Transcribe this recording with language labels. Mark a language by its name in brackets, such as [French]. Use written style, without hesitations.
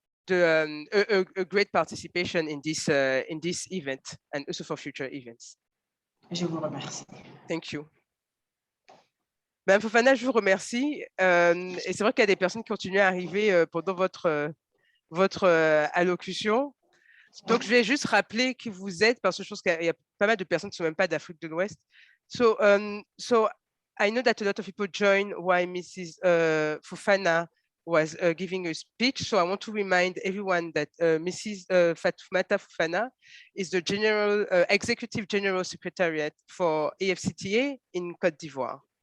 [English] a great participation in this event and also for future events. [French] Je vous remercie. [English] Thank you. [French] Madame Fofana, je vous remercie. Et c'est vrai qu'il y a des personnes qui continuent à arriver pendant votre allocution. Donc, je vais juste rappeler qui vous êtes, parce que je pense qu'il y a pas mal de personnes qui ne sont même pas d'Afrique de l'Ouest. [English] So I know that a lot of people joined while Mrs. Fofana was giving a speech. So I want to remind everyone that Mrs. Fatoumata Fofana is the Executive General Secretariat for Afcfta in Côte d'Ivoire.